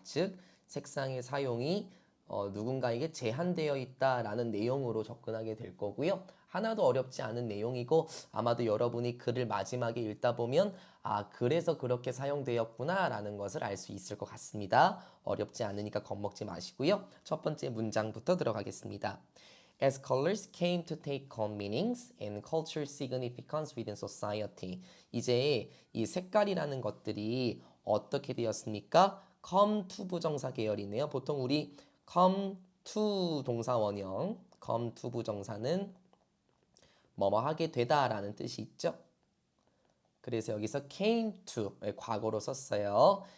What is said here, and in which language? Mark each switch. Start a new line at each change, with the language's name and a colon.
Korean: 즉, 색상의 사용이 누군가에게 제한되어 있다라는 내용으로 접근하게 될 거고요. 하나도 어렵지 않은 내용이고 아마도 여러분이 글을 마지막에 읽다 보면 그래서 그렇게 사용되었구나 라는 것을 알 수 있을 것 같습니다. 어렵지 않으니까 겁먹지 마시고요. 첫 번째 문장부터 들어가겠습니다.
English: As colors came to take on meanings and cultural significance within society.
Korean: 이제 이 색깔이라는 것들이 어떻게 되었습니까? come to 부정사 계열이네요. 보통 우리 come to 동사 원형, come to 부정사는 뭐뭐 하게 되다라는 뜻이 있죠. 그래서 여기서 came to 과거로 썼어요.